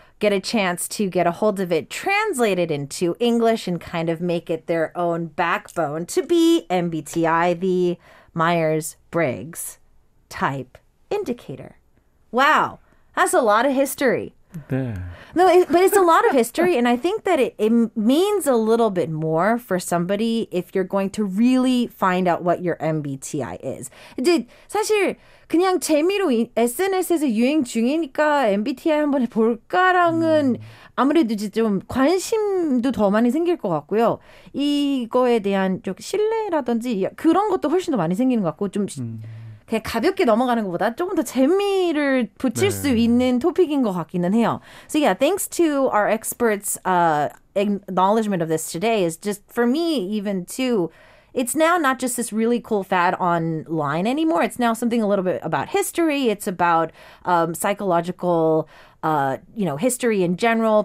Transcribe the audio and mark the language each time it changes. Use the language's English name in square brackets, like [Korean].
[English] get a chance to get a hold of it, translate it into English, and kind of make it their own backbone to be MBTI, the Myers-Briggs Type Indicator. Wow, that's a lot of history. [Korean] 네. [English] No, but it's a lot of history, and I think that it means a little bit more for somebody if you're going to really find out what your MBTI is. [Korean] 이제 사실 그냥 재미로 SNS에서 유행 중이니까 MBTI 한번 볼까랑은 아무래도 이제 좀 관심도 더 많이 생길 것 같고요. 이거에 대한 좀 신뢰라든지 그런 것도 훨씬 더 많이 생기는 것 같고 좀 그냥 가볍게 넘어가는 것보다 조금 더 재미를 붙일 수 있는 토픽인 것 같기는 해요. [English] So yeah, thanks to our experts' acknowledgement of this today is just for me even too. It's now not just this really cool fad online anymore. It's now something a little bit about history. It's about psychological, history in general.